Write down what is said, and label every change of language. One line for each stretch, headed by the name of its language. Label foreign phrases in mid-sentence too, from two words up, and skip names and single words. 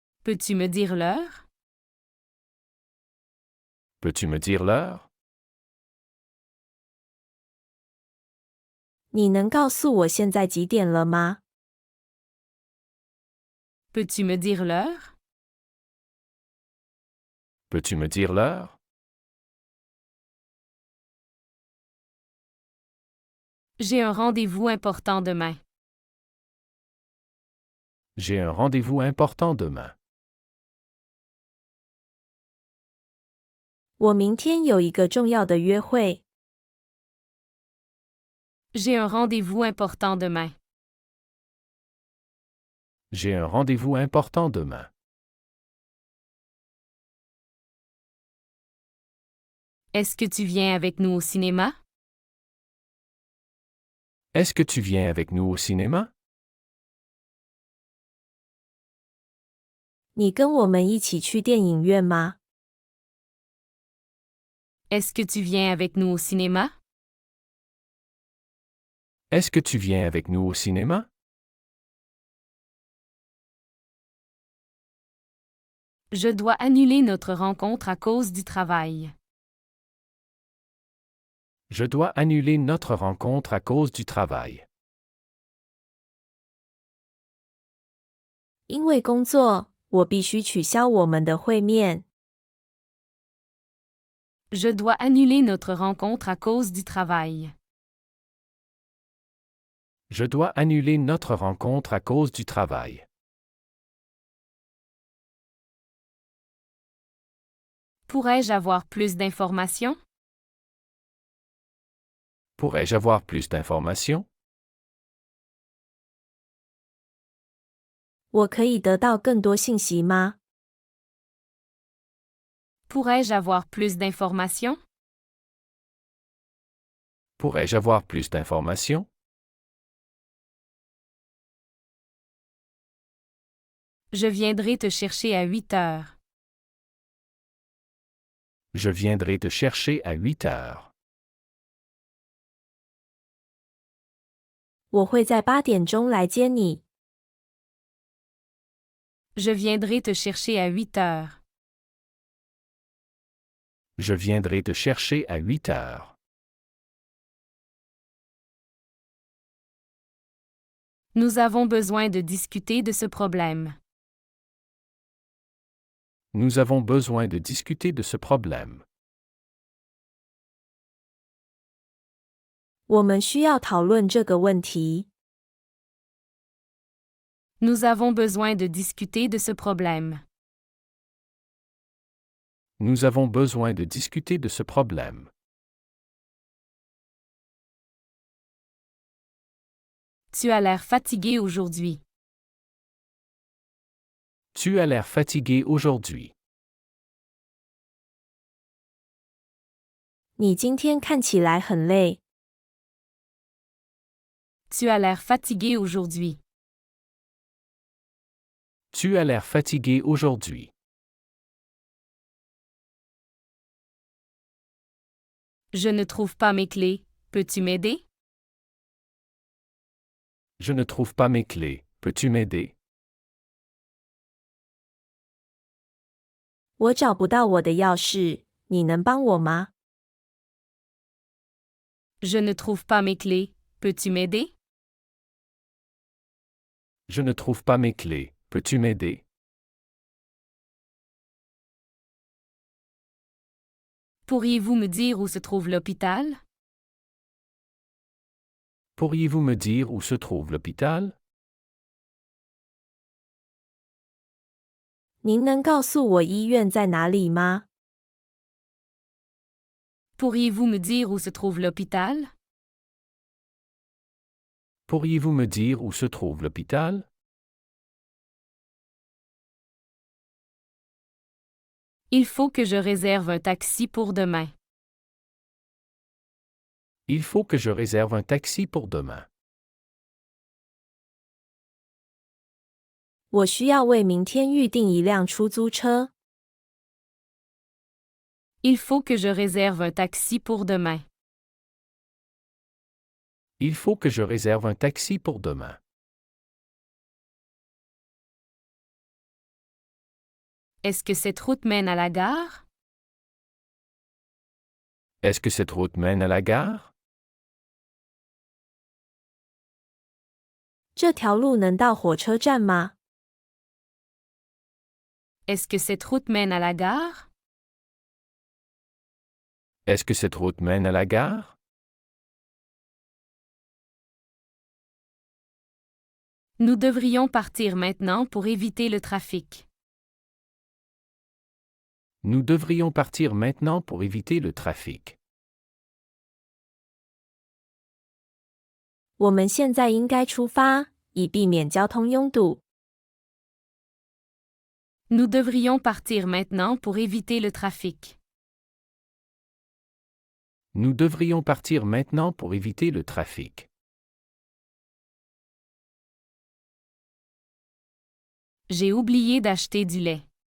French: Peux-tu me dire l'heure? Peux-tu me dire l'heure?
Chinese: 你能告诉我现在几点了吗？
French: Peux-tu me dire l'heure? Peux-tu me dire l'heure? J'ai un rendez-vous important demain. J'ai un rendez-vous important demain.
Chinese: 我明天有一个重要的约会。
French: J'ai un rendez-vous important demain. J'ai un rendez-vous important demain. Est-ce que tu viens avec nous au cinéma? Est-ce que tu viens avec nous au cinéma?
Chinese: 你跟我们一起去电影院吗？
French: Est-ce que tu viens avec nous au cinéma? Est-ce que tu viens avec nous au cinéma? Je dois annuler notre rencontre à cause du travail. Je dois annuler notre rencontre à cause du travail.
Chinese: 因为工作，我必须取消我们的会面。
French: Je dois annuler notre rencontre à cause du travail. Je dois annuler notre rencontre à cause du travail. Pourrais-je avoir plus d'informations? Pourrais-je avoir plus d'informations?
Chinese: 我可以得到更多信息吗？
French: Pourrais-je avoir plus d'informations? Pourrais-je avoir plus d'informations? Je viendrai te chercher à 8 heures. Je viendrai te chercher à 8 heures.
Chinese: 我会在8点钟来接你。
French: Je viendrai te chercher à 8 heures. Je viendrai te chercher à 8 heures. Nous avons besoin de discuter de ce problème. Nous avons besoin de discuter de ce problème.
Chinese: 我们需要讨论这个问题。
French: Nous avons besoin de discuter de ce problème. Nous avons besoin de discuter de ce problème. Tu as l'air fatigué aujourd'hui. Tu as l'air fatigué aujourd'hui.
Chinese: 你今天看起来很累。
French: Tu as l'air fatigué aujourd'hui. Tu as l'air fatigué aujourd'hui. Je ne trouve pas mes clés. Peux-tu m'aider? Je ne trouve pas mes clés. Peux-tu m'aider?
Chinese: 我找不到我的钥匙，你能帮我吗？
French: Je ne trouve pas mes clés. Peux-tu m'aider? Je ne trouve pas mes clés. Peux-tu m'aider? Pourriez-vous me dire où se trouve l'hôpital? Pourriez-vous me dire où se trouve l'hôpital?
Chinese: 您能告诉我医院在哪里吗？
French: Pourriez-vous me dire où se trouve l'hôpital? Pourriez-vous me dire où se trouve l'hôpital? Il faut que je réserve un taxi pour demain. Il faut que je réserve un taxi pour demain.
Chinese: 我需要为明天预订一辆出租车。
French: Il faut que je réserve un taxi pour demain. Il faut que je réserve un taxi pour demain. Est-ce que cette route mène à la gare? Est-ce que cette route mène à la gare?
Chinese: 这条路能到火车站吗？
French: Est-ce que cette route mène à la gare? Est-ce que cette route mène à la gare? Nous devrions partir maintenant pour éviter le trafic. Nous devrions partir maintenant pour éviter le trafic.
Chinese: 我们现在应该出发，以避免交通拥堵。
French: Nous devrions partir maintenant pour éviter le trafic. Nous devrions partir maintenant pour éviter le trafic. J'ai oublié d'acheter du lait.